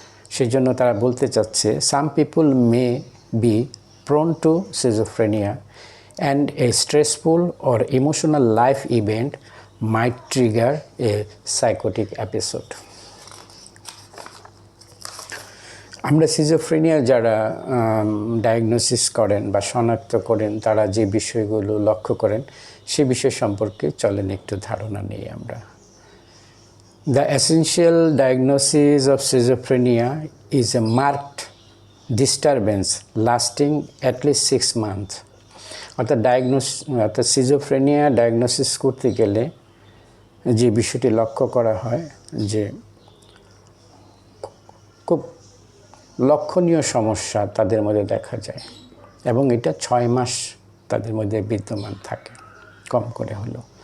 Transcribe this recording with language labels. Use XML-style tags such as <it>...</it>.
<bn>সেই জন্য তারা বলতে চাচ্ছে</bn> <en>Some people may be prone to schizophrenia and a stressful or emotional life event might trigger a psychotic episode.</en> <bn>আমরা সিজোফ্রেনিয়া যারা ডায়াগনোসিস করেন বা শনাক্ত করেন তারা যে বিষয়গুলো লক্ষ্য করেন সে বিষয় সম্পর্কে চলেন একটু ধারণা নিই আমরা।</bn> <en>The essential diagnosis of schizophrenia is a marked disturbance lasting at least 6 months.</en> <bn>অর্থাৎ সিজোফ্রেনিয়া ডায়াগনোসিস করতে গেলে যে বিষয়টি লক্ষ্য করা হয় যে খুব লক্ষণীয় সমস্যা তাদের মধ্যে দেখা যায় এবং এটা 6 মাস তাদের মধ্যে বিদ্যমান থাকে কম করে হলো।</bn>